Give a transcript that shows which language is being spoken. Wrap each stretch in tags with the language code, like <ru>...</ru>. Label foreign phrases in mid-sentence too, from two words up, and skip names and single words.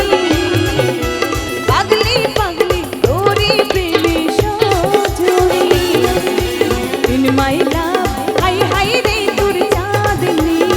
<hi>पगली पगली तोरी प्रेमे सजनी</hi> <en>In my love,</en> <hi>hi hi रे तोर चांदनी</hi>